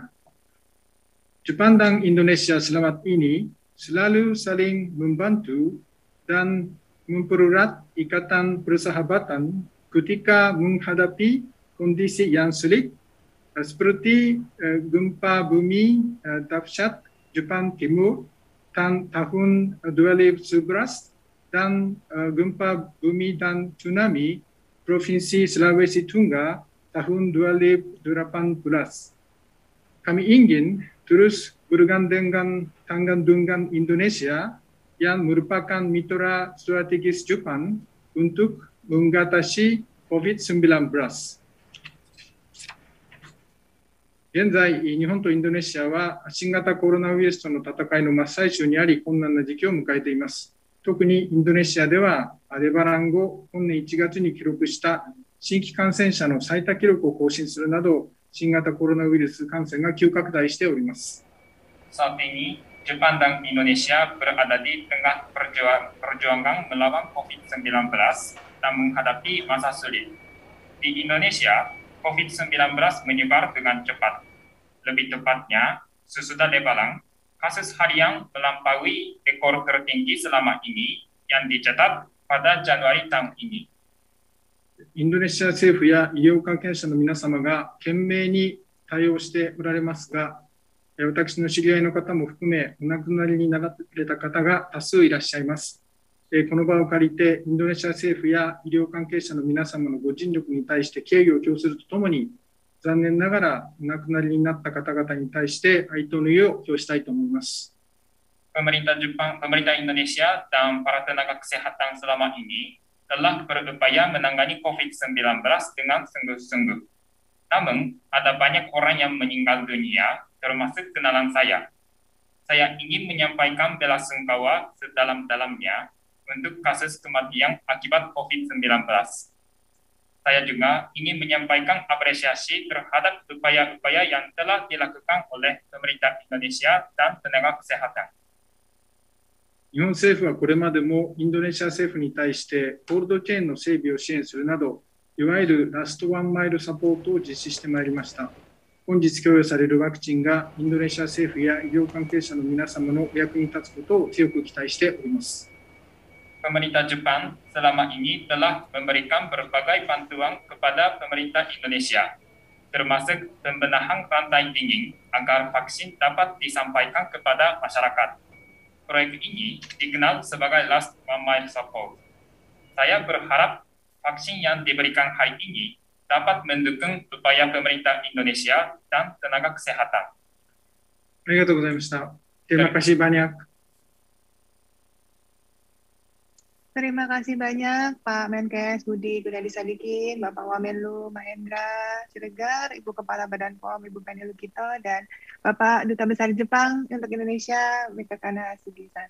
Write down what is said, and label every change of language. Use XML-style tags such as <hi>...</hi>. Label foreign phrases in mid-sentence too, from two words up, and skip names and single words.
<id>Jepang dan Indonesia selama ini selalu saling membantu dan mempererat ikatan persahabatan ketika menghadapi kondisi yang sulit seperti gempa bumi dahsyat Jepang Timur tahun 2011 dan gempa bumi dan tsunami Provinsi Sulawesi Tengah tahun 2018. Kami ingin terus bergandengan tangan dengan Indonesia yang merupakan mitra strategis Jepang untuk mengatasi COVID-19.</id> <ja>現在、日本とインドネシアは新型コロナウイルスとの戦いの真っ最中にあり、困難な時期を迎えています。特にインドネシアでは、レバラン後、本年1月に記録した新規感染者の最多記録を更新するなど、新型コロナウイルス感染が急拡大しております。</ja> <id>Saat ini, Jepang dan Indonesia berada di tengah perjuangan melawan COVID-19 dan menghadapi masa sulit. Di Indonesia, COVID-19 menyebar dengan cepat. Lebih tepatnya, sesudah Lebaran, kasus harian melampaui rekor tertinggi selama ini yang dicatat pada Januari tahun ini.</id> <ja>インドネシア政府や医療関係者の皆様が懸命に対応しておられますが、私の知り合いの方も含めお亡くなりになられた方が多数いらっしゃいます。この場を借りてインドネシア政府や医療関係者の皆様のご尽力に対して敬意を表するとともに、残念ながらお亡くなりになった方々に対して哀悼の意を表したいと思います。</ja> <id>Pemerintah Jepang, pemerintah Indonesia dan para tenaga kesehatan selama ini telah berupaya menangani COVID-19 dengan sungguh-sungguh. Namun, ada banyak orang yang meninggal dunia, termasuk kenalan saya. Saya ingin menyampaikan belasungkawa sedalam-dalamnya untuk kasus kematian akibat COVID-19. Saya juga ingin menyampaikan apresiasi terhadap upaya-upaya yang telah dilakukan oleh pemerintah Indonesia dan tenaga kesehatan.</id> <ja>日本政府はこれまでもインドネシア政府に対してコールドチェーンの整備を支援するなど、いわゆるラストワンマイルサポートを実施してまいりました。本日供与されるワクチンがインドネシア政府や医療関係者の皆様のお役に立つことを強く期待しております。</ja> <id>Pemerintah Jepang selama ini telah memberikan berbagai bantuan kepada pemerintah Indonesia, termasuk pembenahan rantai dingin agar vaksin dapat disampaikan kepada masyarakat. Proyek ini dikenal sebagai Last One Mile Support. Saya berharap vaksin yang diberikan hari ini dapat mendukung upaya pemerintah Indonesia dan tenaga kesehatan.</id> <ja>ありがとうございました。</ja> <id>Terima kasih banyak. Terima kasih banyak Pak Menkes Budi Gunadisadikin, Bapak Wamenlu Mahendra Siregar, Ibu Kepala Badan POM, Ibu Penny Lukito, dan Bapak Duta Besar Jepang untuk Indonesia, Mikakana Sugisan.</id>